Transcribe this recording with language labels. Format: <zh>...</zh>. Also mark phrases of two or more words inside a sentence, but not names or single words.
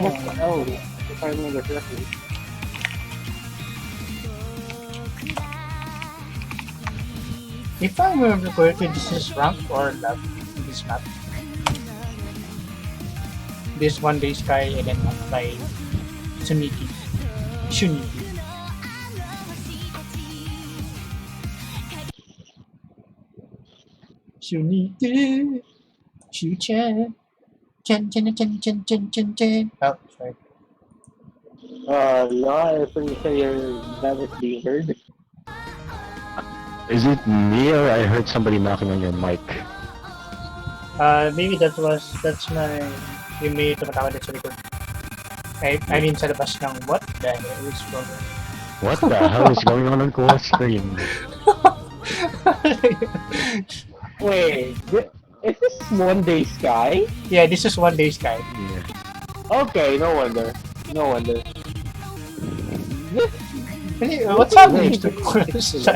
<en>Oh, if I remember correctly. If I remember correctly, this is rank or lab in this map. This one day sky and then one by Shuniki. Shuniki. Shuchan. Chan. Oh, sorry. Yeah, I think your that is being heard. Is it me or I heard somebody knocking on your mic? Maybe that's my</en> <tl>yung may tumatawag sa likod.</tl> <en>I mean</en> <tl>sa labas ng</tl> <en>what the hell is wrong? What the hell is going on Cool Screen? Wait, is this one day sky? Yeah, this is one day sky. Yeah. Okay, no wonder. No wonder. What's happening to sky?</en>